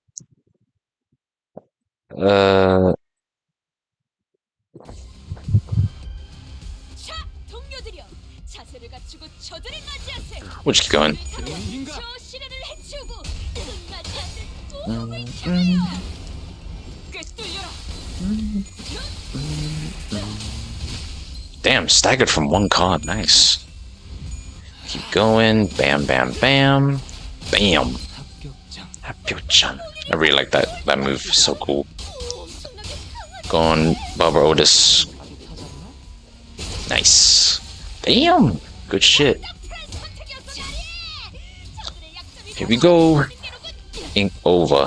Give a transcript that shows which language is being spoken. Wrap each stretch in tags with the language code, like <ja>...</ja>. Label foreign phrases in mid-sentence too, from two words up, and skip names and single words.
<en>We'll just keep going. Damn, staggered from one card. Nice. Keep going. Bam, bam, bam. Bam. Hapyo-chan. I really like that move. So cool. Go on, Barbara Otis. Nice. Damn. Good shit. Here we go. Ink over.</en>